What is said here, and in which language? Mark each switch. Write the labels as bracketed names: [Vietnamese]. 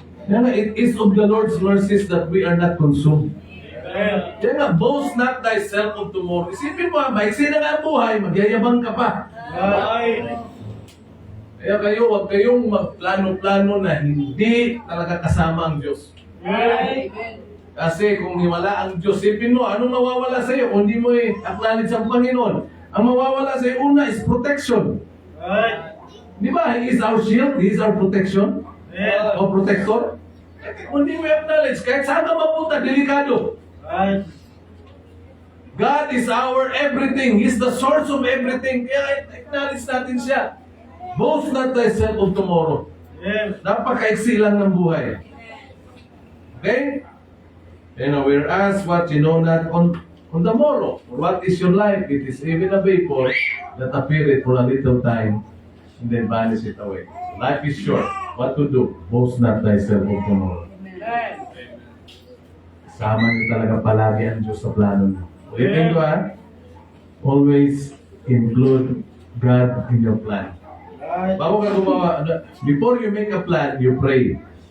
[Filipino] Yan nga, [English] it is of the Lord's mercies that we are not consumed. Amen. [Filipino] Yan nga, [English] boast not thyself of tomorrow. [Filipino] Isipin mo, maiksi na nga ang buhay, magyayabang ka pa. [English] Right. [Filipino] Kaya kayo, huwag kayong magplano-plano na hindi talaga kasama ang Diyos. [English] Right. [Filipino] Kasi kung wala ang Diyos, isipin mo, anong mawawala sa iyo kung hindi mo acknowledge ang Panginoon? Ang mawawala sa iyo, una is protection. [English] Right. [Filipino] Di ba? [English] He is our shield, He is our protection, Yeah. [Filipino] o protector. Kung hindi mo acknowledge, kahit saan ka mapunta, delikado. [English] Right. God is our everything. He's the source of everything. [Filipino] Kaya acknowledge natin siya. [English] Boast not thyself of tomorrow. Yeah. [Filipino] Napakaiksi lang ng buhay. Okay? [English] Whereas what you know not on the morrow. For what is your life? It is even a vapor that appeareth for a little time and then vanisheth away. Life is short. What to do? Boast not thyself of tomorrow. [Filipino] Sama niyo talaga palagi ang Diyos sa plano niyo. Ulitin ko [English] always include God in your plan. Right. [Filipino] Bago ka gumawa, [English] before you make a plan, you pray.